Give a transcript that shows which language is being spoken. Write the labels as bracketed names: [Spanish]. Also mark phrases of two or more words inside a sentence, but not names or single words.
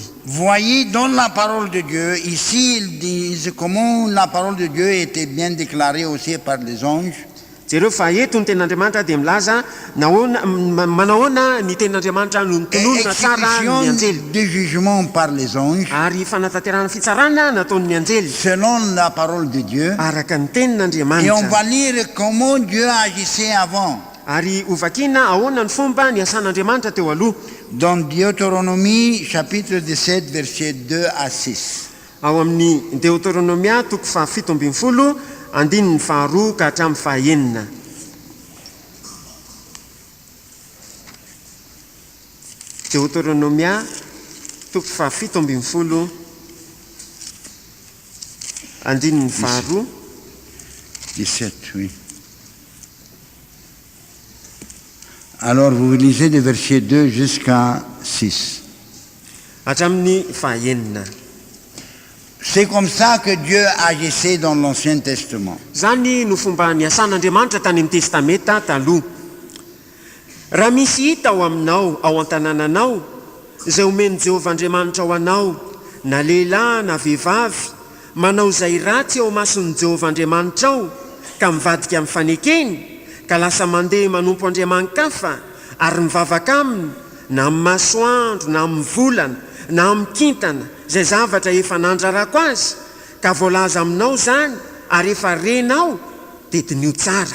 [French] Voyez dans la parole de Dieu, ici ils disent comment la parole de Dieu était bien déclarée aussi par les anges. [Malagasy] Jereo fa eto ny ten'Andriamanitra dia milaza manahoana ny ten'Andriamanitra no nitononona tsara ny [French] Exécution [Malagasy] anjely [French] de jugement par les anges, [Malagasy] ary fanatanterahana fitsarana nataon'ny anjely [French] selon la parole de Dieu. [Malagasy] araka ny [French] Et on [Malagasy] tenin'Andriamanitra. [French] va lire comment Dieu agissait avant. [Malagasy] Ary hovakiana ahoana ny fomba ny asan'Andriamanitra teo aloha [French] Dans Deutéronomie, chapitre 17, versets 2 à 6. [Malagasy] ao amin'ny Deutéronomia toko fa 17 andininy faharoa ka hatramin'ny fahaenina. Deutéronomia toko fa 17 andininy faharoa 17, [French] oui. Alors vous lisez de verset 2 jusqu'à 6. [Malagasy] hatramin'ny fahaenina. [French] C'est comme ça que Dieu agissait dans l'Ancien Testament. [Malagasy] Zany no fomba niasan'Andriamanitra tany amin'ny testamenta taloha. Raha misy hita ao aminao ao an-tanànanao izay omeny Jehovah Andriamanitra ao anao, na lehilahy na vehivavy, manao izay ratsy ao mason'ny Jehovah Andriamanitra ao ka mivadika amin'ny fanekeny, ka lasa mandeha manompo andriaman-kafa ary mivavaka aminy, na amin'ny masoandro na amin'ny volana na amin'ny kintana izay zavatra efa nandrarako azy, ka voalaza aminao zany ary efa renao dia dinio tsara.